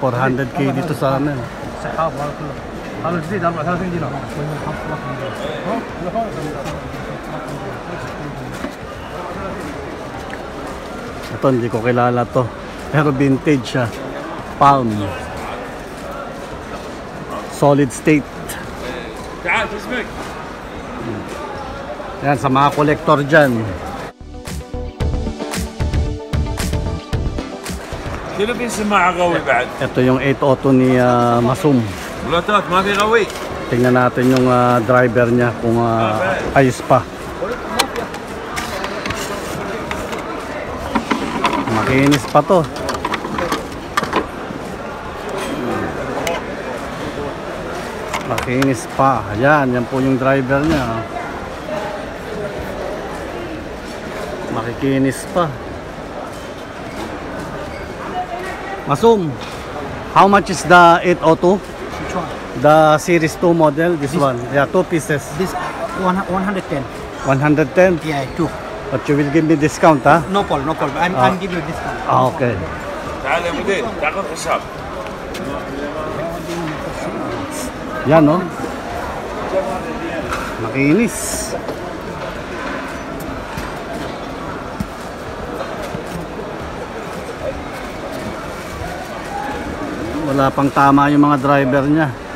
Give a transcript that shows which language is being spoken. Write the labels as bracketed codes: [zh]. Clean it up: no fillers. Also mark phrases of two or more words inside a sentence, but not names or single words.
[tl] 400k dito sa amin. Ito, hindi ko kilala to. Pero vintage siya. Palm. [en] Solid state. [tl] Yan, sa mga kolektor dyan. [ar] شنو في سماعة قوي بعد؟ [tl] Ito yung 802 ni Masum. [ar] بلوتوث ما في قوي. [tl] Tingnan natin yung driver niya kung ayos pa. Makinis pa to. Makinis pa. Ayan, yan po yung driver niya. Makikinis pa. [en] Masum, how much is the 802? Which one? The series 2 model, this one. Yeah, 2 pieces. This 110. 110. Yeah, 2. But you will give me discount, huh? No problem, no problem. I'm giving you discount. Okay. [ar] تعال يا مدير تاخذ حساب. [tl] Yan, no? Makinis. Wala pang tama yung mga driver niya.